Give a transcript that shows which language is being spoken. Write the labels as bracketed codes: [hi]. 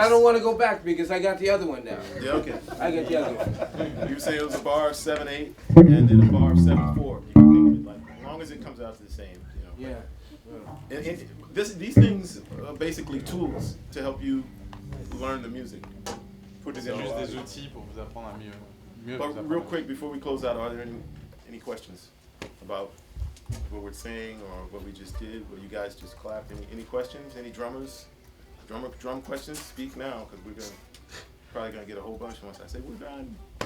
[en] I don't want to go back because I got the other one now. Yeah, okay. I got the other one. You were saying it was a bar of 7/8 and then a bar of 7/4. You can think of it like, as long as it comes out to the same, you know. Yeah. And these things are basically tools to help you learn the music. [fr] C'est juste des outils pour vous apprendre à mieux vous [en] But [fr] apprendre [en] real [fr] à- [en] quick, before we close out, are there any questions about what we're saying or what we just did? What you guys just clapped? Any questions? Any drummers? Drum questions? Speak now, because we're probably gonna get a whole bunch once I say we're done.